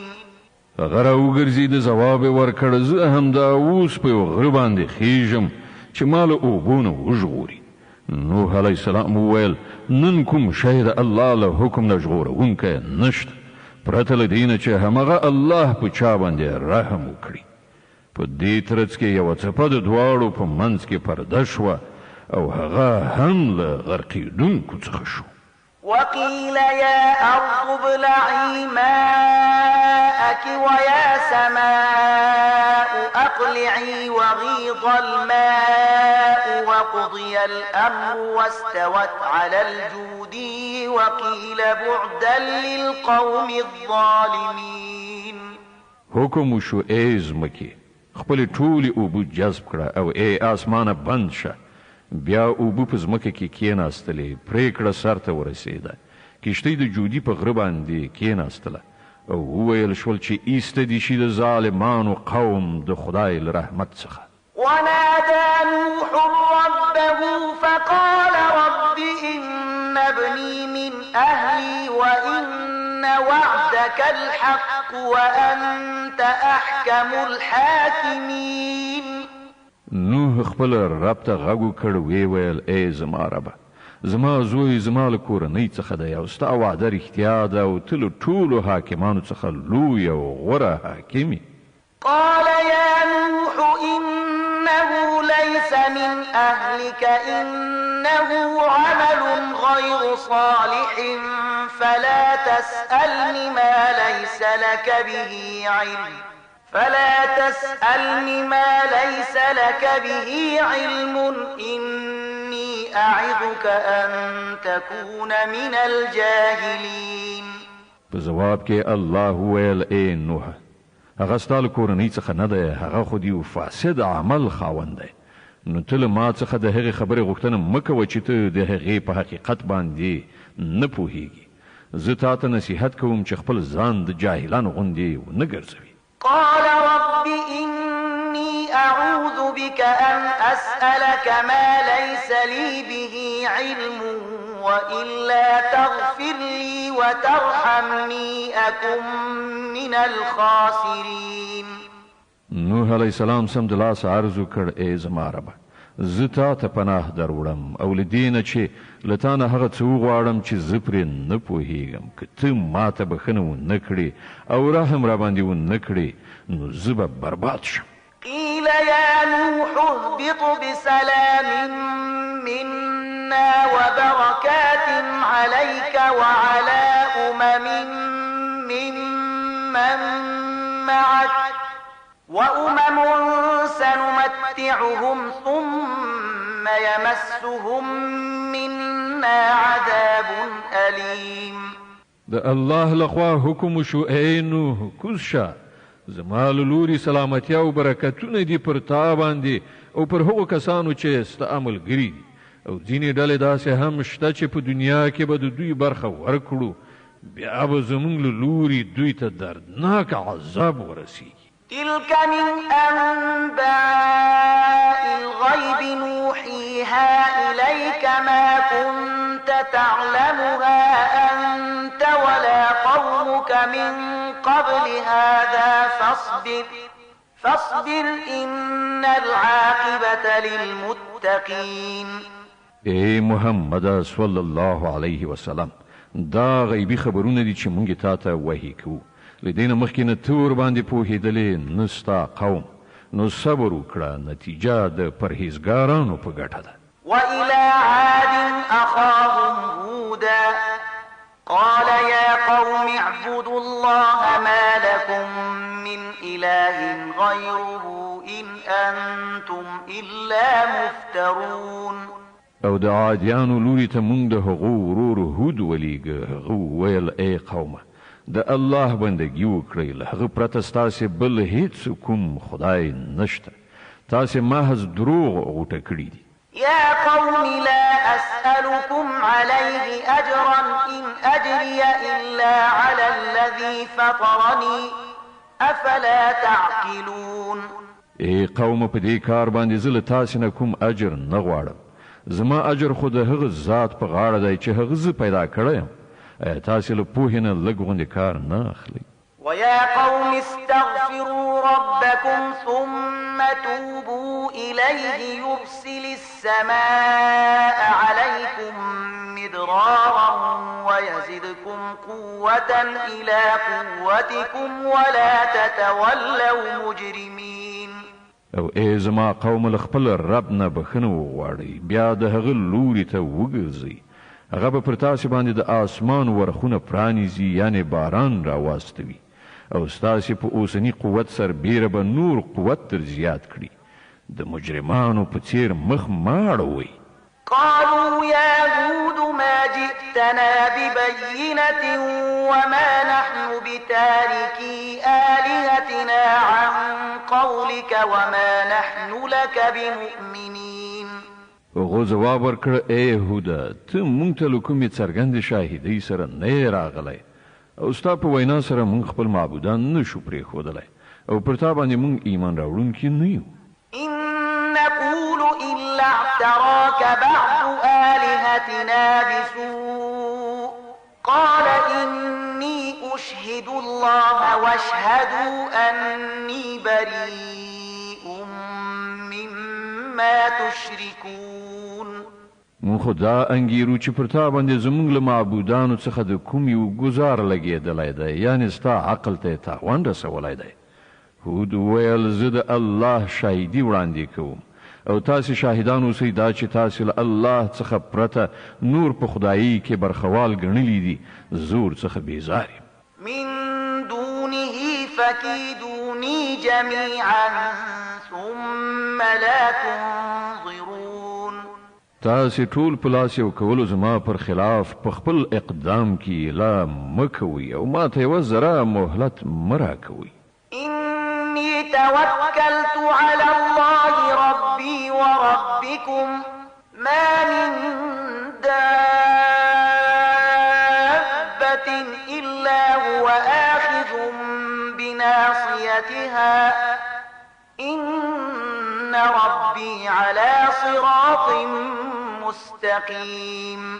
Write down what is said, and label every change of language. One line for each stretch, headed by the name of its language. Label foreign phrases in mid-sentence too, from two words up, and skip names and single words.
Pashto: غره وګرځي د ځواب ورکړ: زه هم دا اوس په غره باندې خېژم چې مال اوبونه وژغوري. نوح
Arabic: علیه السلام
Pashto: وویل: نن کوم شی د الله له حکم نه ژغورونکی نشته پرته له دې نه چې همغه الله په چا باندې رحم وکړي. په دې ترڅ کې یوه څپه د دواړو په منځ کې پرده شوه او هغه هم له غرقېدونکو څخه شو.
Arabic: وقيل يا أرض ابلعي ماءك ويا سماء أقلعي وغيض الماء وقضي الأمر واستوت على الجودي وقيل بعدا للقوم الظالمين.
Pashto: حکم شو ای ځمکې خپلې ټولې اوبه جذب کړه او ای آسمانه بند شه. بیا اوبه په ځمکه کې کېناستلې، پرېکړه سر ته ورسېده. کښتۍ د جودي په غره باندې کېناستله او وویل شول چې ایسته دې شي د ظالمانو قوم د خدای له رحمت څخه.
Arabic: ونادى نوح ربه فقال رب إن ابني من أهلي وإن وعدك الحق وأنت أحكم الحاكمين.
Pashto: نوح خپل رب ته غږ وکړ، ویې ویل: ای زما ربه، زما زوی زما له کورنۍ څخه دی او ستا وعده رښتیا ده او ته له ټولو حاکمانو څخه لوی او غوره حاکم یې.
Arabic: قال يا نوح إنه ليس من أهلك إنه عمل غير صالح فلا تسألني ما ليس لك به علم إني أعظك أن تكون من الجاهلين.
Pashto: په جواب کې الله ویل: ای نوح، هغه ستا له کورنۍ څخه نه دی، هغه خو د یو فاسد عمل خاوند دی. نو ته له ما څخه د هغې خبرې غوښتنه مه کوه چې ته د هغې په حقیقت باندې نه پوهیږي. زه تا ته نصیحت کوم چې خپل ځان د جاهلانو غوندې ونه ګرځوي.
Arabic: قال رب إني أعوذ بك أن أسألك ما ليس لي به علم وإلا تغفر لي وترحمني أكن من الخاسرين.
Pashto: نوح
Arabic: علیه السلام
Pashto: سمدلاسه عرض وکړ: ای زما ربه، زه تا ته پناه در وړم او له دې نه چې له تا نه هغه څه وغواړم چې زه پرې نه پوهېږم. که ته ما ته بښنه ونه کړې او رحم را باندې ونه کړې نو زه به برباد شم.
Arabic: قيل يا نوح اهبط بسلام منا وبركات عليك وعلى ممن معك وأمم سنمتعهم ثم يمسهم منا عذاب أليم.
Pashto: د الله لخوا حکم شو: ای نوح، کوز شه، زما له لوري سلامتیا او برکتونه دي پر تا باندې او پر هغو کسانو چې ستا عملګري دي او ځینې ډلې داسې هم شته چې په دنیا کې به د دوی برخه ورکړو، بیا به زموږ له لوري دوی ته دردناک عذاب ورسیږي.
Arabic: تلك من أنباء الغيب نوحيها إليك ما كنت تعلمها أنت ولا قومك من قبل هذا فاصبر إن العاقبة للمتقين.
Pashto: ای محمد
Arabic: صلی الله علیه وسلم،
Pashto: دا غیبی خبرونه دي چې مونږ تا ته وحی کوو. له دې نه مخکې نه ته ورباندې پوهېدلې نه ستا قوم. نو صبر وکړه، نتیجه د پرهیزګارانو په ګټه ده.
Arabic: وإلى عاد أخاهم هودا قال يا قوم اعبدوا الله ما لكم من إله غيره إن أنتم إلا مفترون.
Pashto: او د عادیانو لوري ته مونږ د هغو ورور هود ولیږه. هغه ویل ای قومه د الله بندګي وکړئ، له هغه پرته ستاسې بل هیڅ کوم خدای نشته، تاسې محض دروغ غوټه کړي دي.
Arabic: يا قوم لا أسألكم عليه أجرا إن أجري إلا على الذي فطرني أفلا تعقلون.
Pashto: ای قوم په دې کار باندې زه له تاسې نه کوم اجر نه غواړم، زما اجر خو د هغه ذات په غاړه دی چې هغه زه پیدا کړی یم. ایا تاسې له پوهې نه لږ غوندې کار نه اخلئ؟
Arabic: ويا قوم استغفروا ربكم ثم توبوا إليه يرسل السماء عليكم مدرارا ويزدكم قوة إلى قوتكم ولا تتولوا مجرمين.
Pashto: او ای زما قوم له خپل رب نه بخښنه وغواړئ، بیا د هغه لوري ته وګرځئ، هغه به پر تاسې باندې د آسمان ورخونه پرانیزي، یعنې باران راواستوي، او ستاسې په اوسني قوت سربیره به نور قوت در زیات کړي. د مجرمانو په څیر مخ مه اړوئ.
Arabic: قالوا يا هود ما جئتنا ببينة وما نحن بتاركي آلهتنا عن قولك وما نحن لك بمؤمنين.
Pashto: هغو ځواب ورکړ ای هوده ته مونږ ته له کومې څرګندې شاهدۍ سره نه یې راغلی، او ستا په وینا سره مونږ خپل معبودان نشو پرېښودلی، او پر تا باندې مونږ ایمان راوړونکي نه یو.
Arabic: إن نقول إلا اعتراك بعض آلهتنا بسوء قال إني أشهد الله واشهدوا أني بريء مما تشركون.
Pashto: مونږ خو دا انګیرو چې پر تا باندې زمونږ له معبودانو څخه د کوم یو ګزار لګېدلی دی، یعنې ستا عقل ته یې تاوان رسولی دی. هود ویل زه د الله شاهدي وړاندې کوم، او تاسې شاهدان اوسئ دا چې تاسې له الله څخه پرته نور په خدایي کې برخوال ګڼلي دي، زور څخه بیزار یم.
Arabic: من دونه فكيدوني جميعا ثم لا تنظرون.
Pashto: تاسې ټول په لاس یو کولو زما پر خلاف په خپل اقدام کې لا مه کوئ، او ما ته یوه ذره مهلت مه راکوئ.
Arabic: إني توكلت على الله ربي وربكم ما من دابة إلا هو آخذ بناصيتها إن ربي على صراط مستقيم.